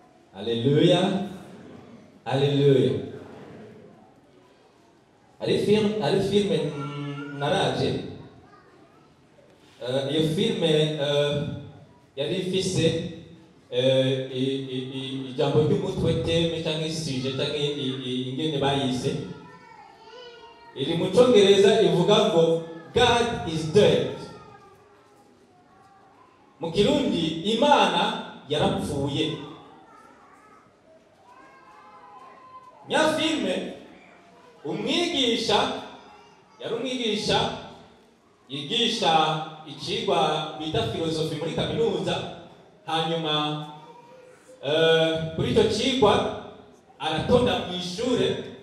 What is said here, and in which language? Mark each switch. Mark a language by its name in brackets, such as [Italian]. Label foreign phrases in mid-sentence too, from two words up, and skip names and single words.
[Rundi] Alléluia. Alléluia. Ari filme naraje. Iyo filme yari ifise ijambo ry'umutwe teme cyangwa isije cyangwa ingene bayise. Iri mu Congereza ivuga ngo [English] God is dead. [Rundi] Mu Kirundi Imana yarapfuye. Nya filme umwigisha yari umwigisha yigisha ikigwa bita filosofi muri kaminuza, hanyuma kuri icyo kigwa aratonda mu ishure,